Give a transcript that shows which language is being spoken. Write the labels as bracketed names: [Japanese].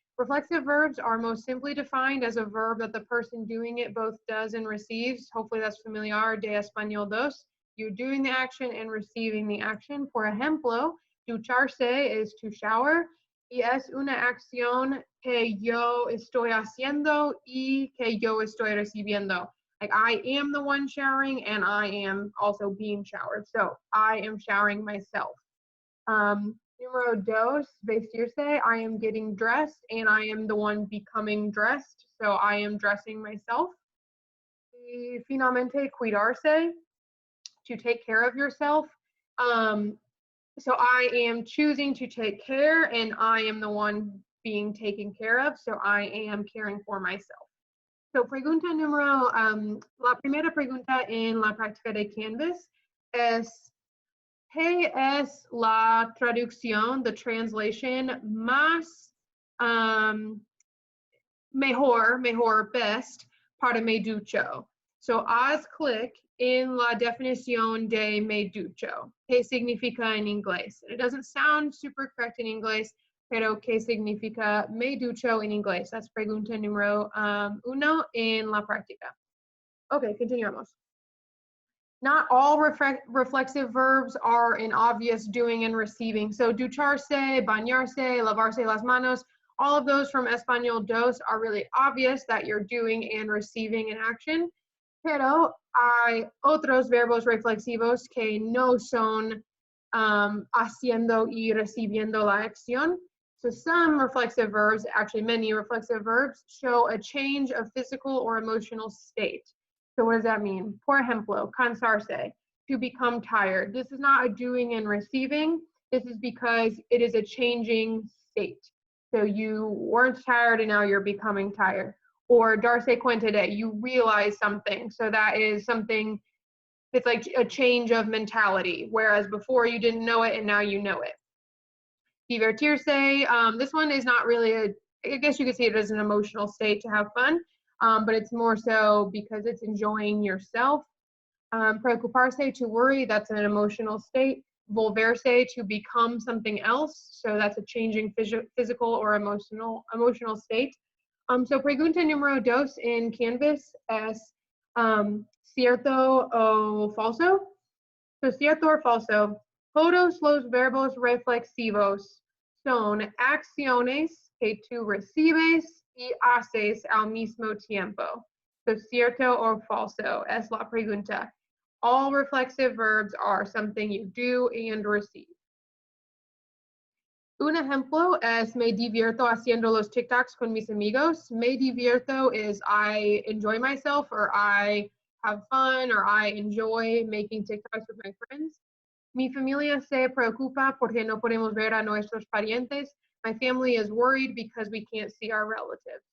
[English] Reflexive verbs are most simply defined as a verb that the person doing it both does and receives. Hopefully that's familiar [Spanish] de español dos. [English] You're doing the action and receiving the action. [Spanish] Por ejemplo, ducharse [English] is to shower [Spanish] y es una acción que yo estoy haciendo y que yo estoy recibiendo. [English] Like I am the one showering and I am also being showered. So I am showering myself. [Spanish] Número dos, [English] vestirse, I am getting dressed and I am the one becoming dressed. So I am dressing myself. [Spanish] Y finalmente, [English] cuidarse, to take care of yourself. So I am choosing to take care and I am the one being taken care of. So I am caring for myself. [Spanish] So pregunta número, la primera pregunta en la práctica de Canvas es, ¿qué es la traducción, [English] the translation, [Spanish] más mejor, [English] best, [Spanish] para me ducho? So haz clic en la definición de me ducho. ¿Qué significa en inglés? [English] It doesn't sound super correct in English, [Spanish] pero ¿qué significa me ducho en inglés? [English] That's [Spanish] pregunta número 1 en la práctica. Okay, continuamos. [English] Not all reflexive verbs are an obvious doing and receiving. So ducharse, bañarse, lavarse las manos, all of those from Español dos are really obvious that you're doing and receiving an action. [Spanish] Pero hay otros verbos reflexivos que no son haciendo y recibiendo la acción. [English] So some reflexive verbs, actually many reflexive verbs, show a change of physical or emotional state. So what does that mean? [Spanish] Por ejemplo, [English] cansarse, to become tired. This is not a doing and receiving. This is because it is a changing state. So you weren't tired and now you're becoming tired. Or darse cuenta de, you realize something. So that is something, it's like a change of mentality. Whereas before you didn't know it and now you know it. Divertirse, this one is not really I guess you could see it as an emotional state to have fun. But it's more so because it's enjoying yourself. Preocuparse, to worry, that's an emotional state. Volverse, to become something else. So that's a changing physical or emotional state. [Spanish] So pregunta número 2 in Canvas es cierto o falso. So cierto or falso. Todos los verbos reflexivos son acciones que tú recibes y haces al mismo tiempo. So, cierto or falso es la pregunta. [English] All reflexive verbs are something you do and receive. [Spanish] Un ejemplo es me divierto haciendo los TikToks con mis amigos. Me divierto [English] is I enjoy myself, or I have fun, or I enjoy making TikToks with my friends. [Spanish] Mi familia se preocupa porque no podemos ver a nuestros parientes. [English] My family is worried because we can't see our relatives.